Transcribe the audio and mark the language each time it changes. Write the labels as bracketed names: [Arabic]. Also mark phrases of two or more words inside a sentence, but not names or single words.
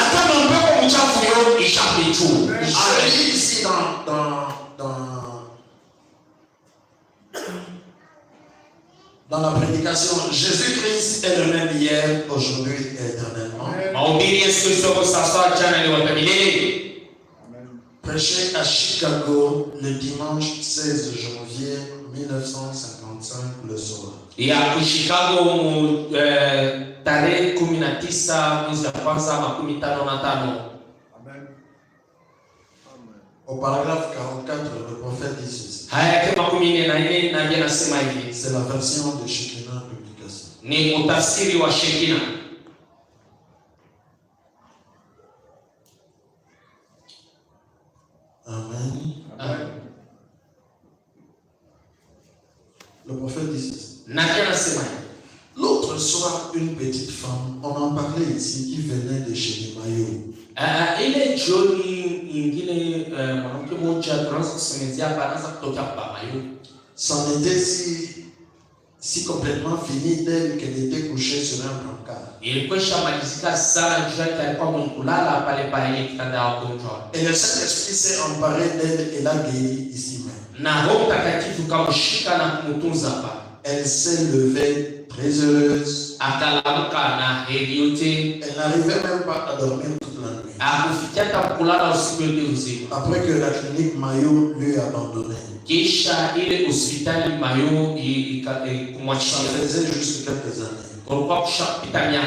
[French] Allez ici dans la prédication, Jésus-Christ est le même hier, aujourd'hui et éternellement. Prêché à Chicago le dimanche 16 janvier 1955 le soir. [Swahili] Tarehe 19 mwezi wa kwanza 1955. [French] Au paragraphe 44, le prophète dit ceci. C'est la version de Shekinah Publication. [Swahili] Ni utafsiri wa Shekinah. [French] Amen. Amen. Le prophète dit ceci. L'autre soir, une petite femme, on en parlait ici, qui venait de chez les Maillots. [Swahili] Ile jioni ingine mwanamke mmoja tunaanza kusemezea baraza kutoka kwa Mayo. [French] C'en était si complètement fini d'elle qu'elle était couchée sur un brancard. [Swahili] Ilikuwa shamalizika sana juu yake alikuwa mkulala pale pale kitanda ya wagonjwa. [French] Et le Saint-Esprit s'est emparé d'elle et l'a guérie ici même. [Swahili] Na Roho Mtakatifu kamshika na kumtunza hapa. [French] Elle s'est levée très heureuse. Elle n'arrivait même pas à dormir toute la nuit. Après que la clinique Mayo lui a abandonné. Ça faisait juste quelques années.